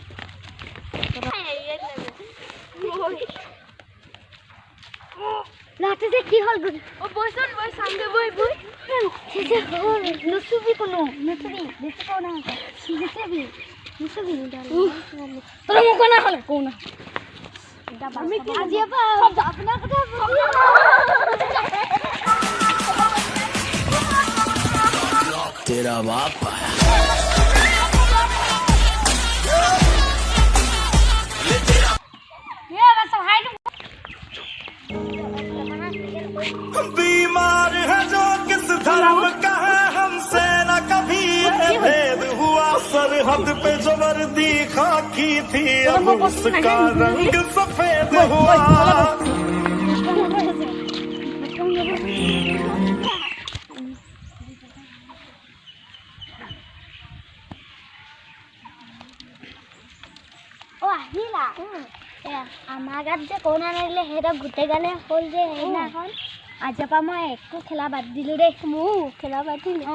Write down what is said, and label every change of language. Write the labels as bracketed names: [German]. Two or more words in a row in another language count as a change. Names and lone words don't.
[Assamese] লাতে যে কি হ'ল বৈচোন বৈ চামগে বৈ নুচুবি কোনো নুচুবি বেছি কোৱা নাই নুচুবি তই মোক কোৱা নহ'লে কওঁ না আজিৰ পৰা আপোনাৰ কথা [Hindi] तेरा बाप बीमार है जो किस धर्म का है हमसे न कभी भेद हुआ सरहद पे जो वर्दी खाकी थी अब उसका रंग सफेद हुआ [Assamese] আহিলা আমাৰ গাত যে কৰোণা নাহিলে সিহঁতক গোটেই গালে হ'ল যে সেইদিনাখন আজিৰ পৰা মই একো খেলা বাদ দিলোঁ দেই মোৰ খেলা বাদ দিলোঁ